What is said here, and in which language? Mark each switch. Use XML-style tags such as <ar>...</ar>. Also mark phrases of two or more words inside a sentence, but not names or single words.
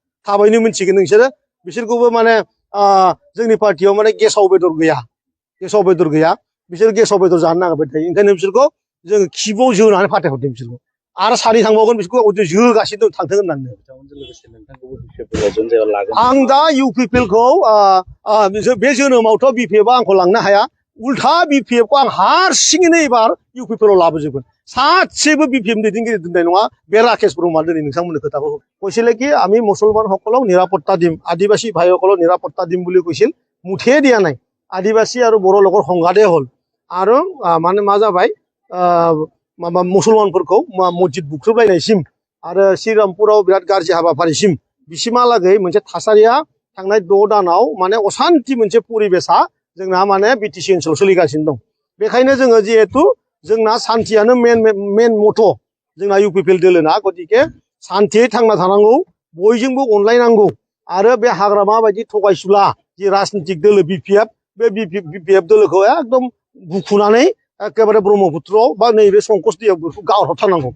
<brx>थाबैनो मिन्थिगोन नोंसोरो बिसोरखौबो माने जोंनि पार्टियाव माने गेसाव बेदर गैया बिसोर गेसाव बेदर जानो नागिरबाय थायो ओंखायनो बिसोरखौ जोङो खिबुआव जोनानै फाथायहरदों बिसोरखौ आरो सानै थांबावगोन बिसोरखौ जोगासिनो दं थांथों होननानै। आं दा इउपिपिएलखौ बे जोनोमावथ' बिपिएफआ आंखौ लांनो हाया उल्था बिपिएफखौ आं हारसिङैनो एबार इउपिपिएलआव लाबोजोबगोन। सासेबो बिपिएम दैदेनगिरि दोननाय नङा बे राकेश ब्रह्मआ दिनै नोंथांमोननो खोथाखौ</brx> <as>কৈছিলে কি আমি মুছলমানসকলক নিৰাপত্তা দিম আদিবাসী ভাইসকলক নিৰাপত্তা দিম বুলি কৈছিল মুঠে দিয়া নাই। আদিবাসী আৰু বড়ো লোকৰ সংঘাতে হ'ল আৰু মানে</as> <brx>मा जाबाय माबा मुसलमानफोरखौ मस्जिद बुख्रुबलायनायसिम आरो श्रीरामपुराव बिराद गाज्रि हाबाफारिसिम बिसिमहालागै मोनसे थासारिया थांनाय 6 दानाव माने असान्ति मोनसे परिबेसा जोंना माने बिटिसि ओनसोलाव सोलिगासिनो दं। बेखायनो जोङो जिहेतु जोंना सान्थियानो मेन मथ' जोंना इउपिपिएल दोलोना गतिके सान्थियै थांना थानांगौ बयजोंबो अनलायनांगौ आरो बे हाग्रामा बायदि थगायसुला जि राजनितिक दोलो बिपिएफ बे बिपिएफ दोलोखौ एकदम बुखुनानै एकेबारे ब्रह्मपुत्रआव बा नैबे संकस दैयाव बेखौ गारहरथारनांगौ।</brx>